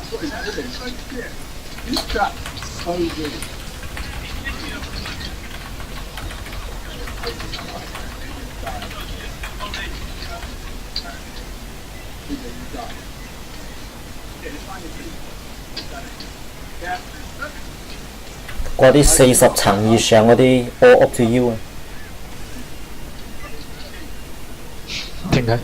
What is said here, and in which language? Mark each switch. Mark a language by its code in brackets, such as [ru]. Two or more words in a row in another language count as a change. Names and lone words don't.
[en] This trap's so good. Yeah. [yue] 嗰啲40層以上嗰啲 [en] all up to you [yue] 啊，點解？